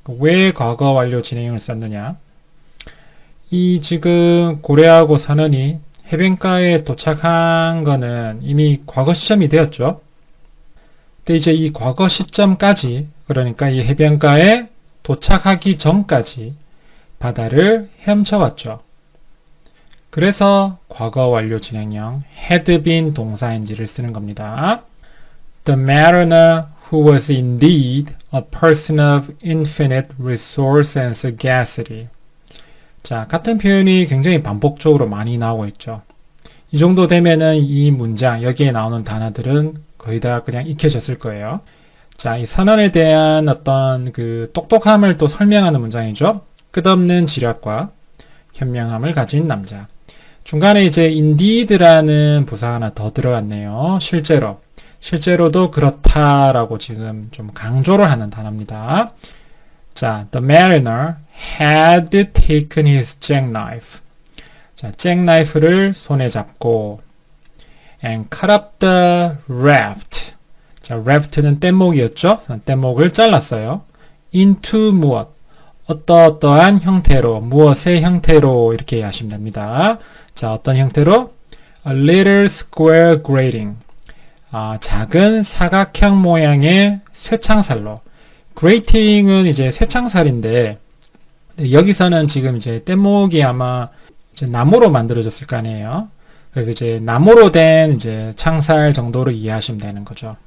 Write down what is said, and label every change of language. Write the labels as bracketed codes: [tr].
[ko] 왜 과거 완료 진행을 썼느냐? 이 지금 고래하고 선원이 해변가에 도착한 거는 이미 과거 시점이 되었죠. 근데 이제 이 과거 시점까지, 그러니까 이 해변가에 도착하기 전까지 바다를 헤엄쳐 왔죠. 그래서 과거 완료 진행형 had been 동사인지를 쓰는 겁니다. [en] The mariner who was indeed a person of infinite resource and sagacity. [ko] 자, 같은 표현이 굉장히 반복적으로 많이 나오고 있죠. 이 정도 되면은 이 문장, 여기에 나오는 단어들은 거의 다 그냥 익혀졌을 거예요. 자, 이 선언에 대한 어떤 그 똑똑함을 또 설명하는 문장이죠. 끝없는 지략과 현명함을 가진 남자. 중간에 이제 indeed라는 부사가 하나 더 들어갔네요. 실제로도 그렇다라고 지금 좀 강조를 하는 단어입니다. [en] 자, the mariner had taken his jackknife. 자, jackknife를 손에 잡고 and cut up the raft. [ko] 자, raft는 뗏목이었죠? 뗏목을 잘랐어요. into 무엇? 어떠한 형태로, 무엇의 형태로 이렇게 하시면 됩니다. 자, 어떤 형태로? [en] A little square grating. [ko] 작은 사각형 모양의 쇠창살로. grating은 이제 쇠창살인데 여기서는 지금 이제 뗏목이 아마 이제 나무로 만들어졌을 거 아니에요. 그래서 이제 나무로 된 이제 창살 정도로 이해하시면 되는 거죠.